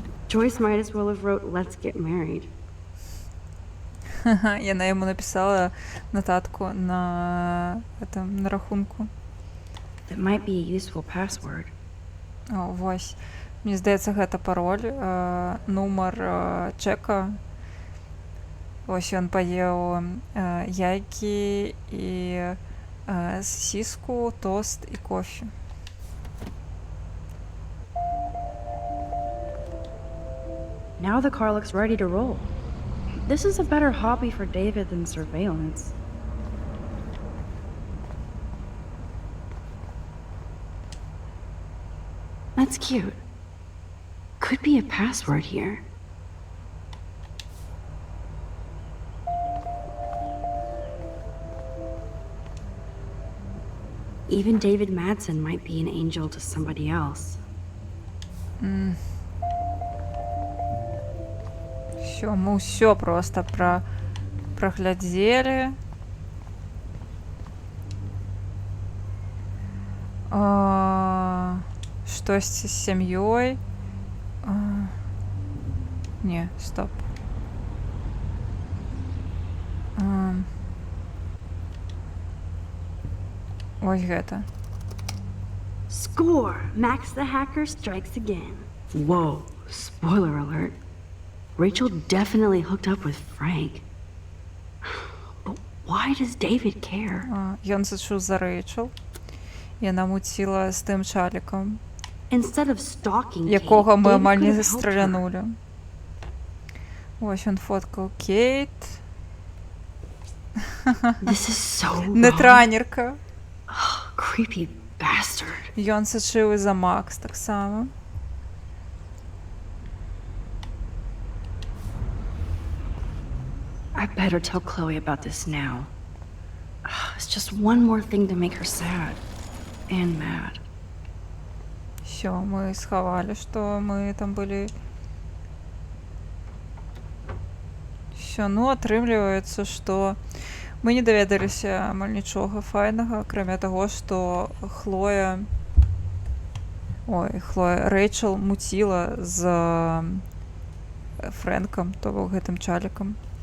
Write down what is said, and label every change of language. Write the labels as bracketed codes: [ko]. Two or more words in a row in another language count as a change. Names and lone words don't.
[en] Joyce might as well have wrote "Let's get married." [uk] Я йому написала нотатку на рахунку. [en] That might be a useful password. [uk] О, ось. Мені здається, [be] гэта пароль, нумар чека. Ось ён паеў яйкі і сосиску, тост і кофе. [en] Now the car looks ready to roll. This is a better hobby for David than surveillance. That's cute. Could be a password here. Even David Madsen might be an angel to somebody else. [be] Всё, мы ўсё просто праглядзелі. Штосьці з сям'ёй. Не, стоп. Ось гэта. [en] Score! Max the hacker strikes again. Whoa, spoiler alert. Rachel definitely hooked up with Frank. But why does David care? [be] Ён зачуў за Рэйчел. Яна муціла з тым чалікам, [en] Instead of stalking [be] якога [en] Kate, [be] мы [en] David [be] амаль [en] could [be] не [en] have helped her. [be] застралянули. Ось ён фоткаў Кейт. [en] This is so wrong. [be] Нетранерка. [en] Creepy bastard. [be] Ён сачыў і за Макс таксама. [en] I better tell Chloe about this now. It's just one more thing to make her sad and mad. [be] Всё, мы схавалі, што мы там былі. Всё, ну атрымліваецца, што мы не даведаліся амаль нічога файнага, акрамя таго, што Рэйчел муціла з Фрэнкам, то бок гэтым чалікам.